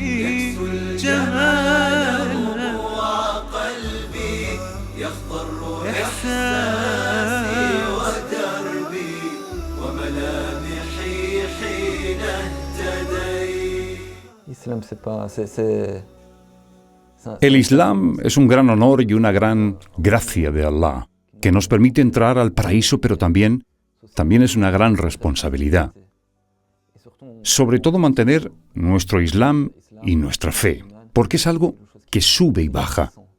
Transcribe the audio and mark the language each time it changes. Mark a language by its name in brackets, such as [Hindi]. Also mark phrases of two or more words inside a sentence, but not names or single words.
[Arabic] جمال وقلبي يخضر إحساسي ودربي وملامحي حين اهتديت. [Spanish] El Islam es un gran honor y una gran gracia de Allah, que nos permite entrar al paraíso, pero también es una gran responsabilidad. Sobre todo mantener nuestro Islam y nuestra fe, porque es algo que sube y baja.